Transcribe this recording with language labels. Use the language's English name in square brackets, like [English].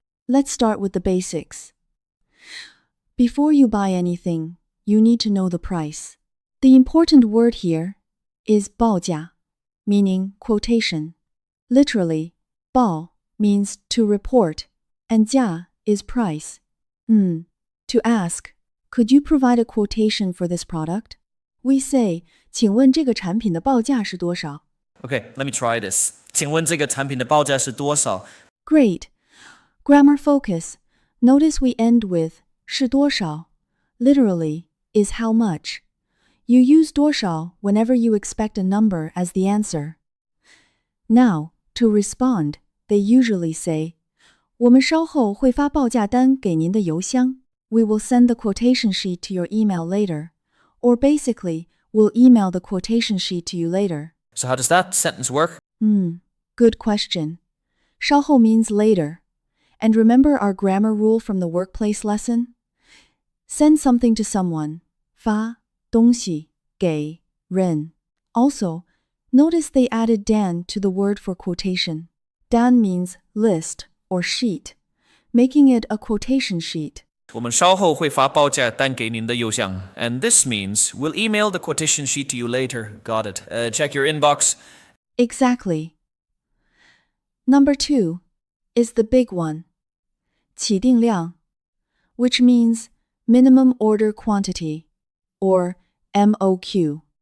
[English] Let's start with the basics. Before you buy anything, you need to know the price. The important word here is 报价, meaning quotation. Literally, 报 means to report, and 价 is price. To ask, could you provide a quotation for this product? We say, [Chinese] 请问这个产品的报价是多少? [English] Okay, let me try this. [Chinese] 请问这个产品的报价是多少? [English] Great. Grammar focus. Notice we end with 是多少, literally, is how much. You use 多少 whenever you expect a number as the answer. Now, to respond, they usually say, [Chinese] 我们稍后会发报价单给您的邮箱. [English] We will send the quotation sheet to your email later. Or basically, we'll email the quotation sheet to you later. So how does that sentence work? Good question. 稍后 means later. And remember our grammar rule from the workplace lesson? Send something to someone. [Chinese] 发东西给人. [English] Also, notice they added dan to the word for quotation. Dan means list or sheet, making it a quotation sheet. [Chinese] 我们稍后会发报价单给您的邮箱. [English] And this means we'll email the quotation sheet to you later. Got it. Check your inbox. Exactly. Number 2 is the big one. 起订量, which means minimum order quantity, or MOQ.